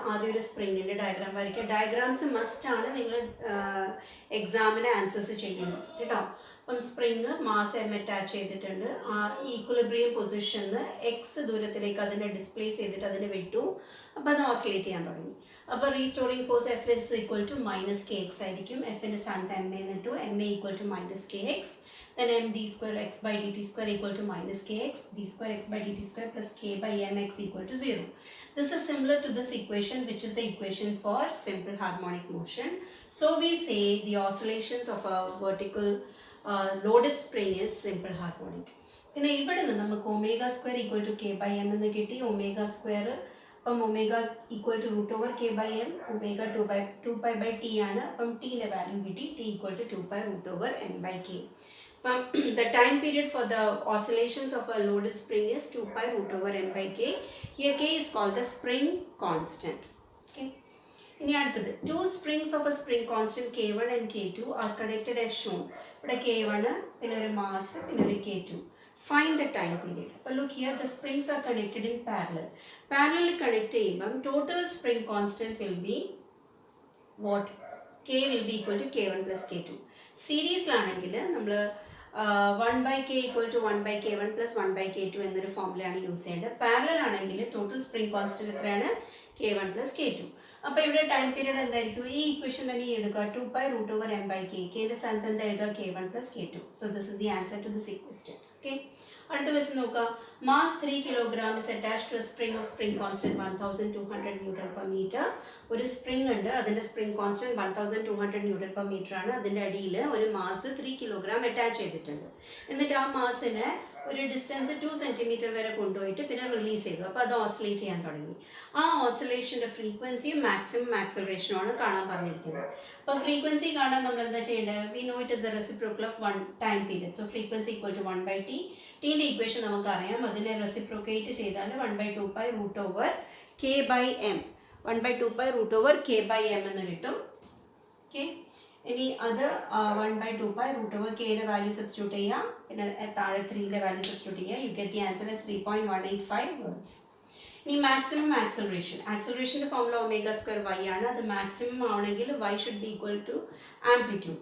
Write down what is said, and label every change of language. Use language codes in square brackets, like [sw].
[ml] ആദ്യം ഒരു സ്പ്രിങ്ങിൻ്റെ ഡയഗ്രാം വരയ്ക്കുക. ഡയഗ്രാംസ് മസ്റ്റാണ് നിങ്ങൾ എക്സാമിന് ആൻസേഴ്സ് ചെയ്യുന്നത് കേട്ടോ. അപ്പം സ്പ്രിങ് മാസ് എം അറ്റാച്ച് ചെയ്തിട്ടുണ്ട്. ആ ഈക്വിലിബ്രിയം പൊസിഷനിൽ എക്സ് ദൂരത്തിലേക്ക് അതിനെ ഡിസ്പ്ലേസ് ചെയ്തിട്ട് അതിനെ വിട്ടു. അപ്പോൾ അത് ഓസിലേറ്റ് ചെയ്യാൻ തുടങ്ങി. അപ്പോൾ restoring force [en] F is equal to minus k x [ml] ആയിരിക്കും. എഫിൻ്റെ സ്ഥാനത്ത് [en] M a എന്നിട്ടു. M a equal to minus k x. Then m d square x by dt square equal to minus kx, d square x by dt square plus k by mx equal to 0. This is similar to this equation, which is the equation for simple harmonic motion. So we say the oscillations of a vertical loaded spring is simple harmonic. [ml] പിന്നെ ഇവിടെ നിന്ന് നമുക്ക് [en] omega square equal to k by m [ml] എന്ന് കിട്ടി. [en] Omega square അപ്പം omega equal to root over k by m. [ml] Omega 2 pi by T ആണ്. അപ്പം ടീൻ്റെ value കിട്ടി. [en] T equal to 2 pi root over m by k. The time period for the oscillations of a loaded spring is 2 pi root over m by k. Here k is called the spring constant. Okay. [ml] ഇനി അടുത്തത്, [en] two springs of a spring constant k1 and k2 are connected as shown. [ml] ഇവിടെ k1 പിന്നെ ഒരു mass പിന്നെ ഒരു k2. [en] Find the time period. അപ്പോൾ look here, the springs are connected in parallel. Parallel connect ചെയ്യുമ്പം total spring constant will be what? K will be equal to k1 plus k2. [ml] സീരീസിലാണെങ്കിൽ നമ്മൾ [en] 1 by k equal to 1 by k1 plus 1 by k2 [ml] എന്നൊരു ഫോമുലയാണ് use ചെയ്യേണ്ടത്. Parallel ആണെങ്കിൽ total spring constant എത്രയാണ്? k1 plus k2. അപ്പോൾ ഇവിടെ time period എന്തായിരിക്കും? ഈ equation തന്നെ എടുക്കുക. [en] 2 pi root over m by k. [ml] കെൻ്റെ സ്ഥാനത്ത് എന്താ എഴുതുക? [en] k1 plus k2. So this is the answer to this equation. [ml] Okay. അടുത്ത ക്വസ്റ്റ്യൻ നോക്കുക. [en] Mass 3 kilogram is attached to a spring of spring constant 1200 newton per metre. [ml] ഒരു spring ഉണ്ട്, അതിൻ്റെ spring constant 1200 newton per metre ആണ്. അതിൻ്റെ അടിയിൽ ഒരു mass 3 kilogram attach ചെയ്തിട്ടുണ്ട്. എന്നിട്ട് ആ മാസിനെ ഒരു ഡിസ്റ്റൻസ് 2 സെൻറ്റിമീറ്റർ വരെ കൊണ്ടുപോയിട്ട് പിന്നെ റിലീസ് ചെയ്തു. അപ്പോൾ അത് ഓസിലേറ്റ് ചെയ്യാൻ തുടങ്ങി. ആ ഓസിലേഷൻ്റെ ഫ്രീക്വൻസിയും മാക്സിമം ആക്സലറേഷനുമാണ് കാണാൻ പറഞ്ഞിരിക്കുന്നത്. അപ്പോൾ ഫ്രീക്വൻസി കാണാൻ നമ്മൾ എന്താ ചെയ്യേണ്ടത്? [en] We know it is a reciprocal of 1 time period. So frequency equal to 1 by t. [ml] ടീൻ്റെ equation നമുക്കറിയാം. അതിനെ റെസിപ്രോക്കേറ്റ് ചെയ്താൽ [en] 1 by 2 pi root over k by m. 1 by 2 pi root over k by m [ml] എന്ന് കിട്ടും. Okay, ഇനി അത് 1 by 2 pi root over kയുടെ value substitute ചെയ്യുക. പിന്നെ താഴെ 3യുടെ വാല്യൂ സബ്സ്റ്റിറ്റ്യൂട്ട് ചെയ്യുക. [en] You get the answer as 3.185 words. [ml] ഇനി maximum acceleration. ആക്സലറേഷൻ്റെ formula omega square Y ആണ്. അത് മാക്സിമം ആണെങ്കിൽ [en] Y should be equal to amplitude.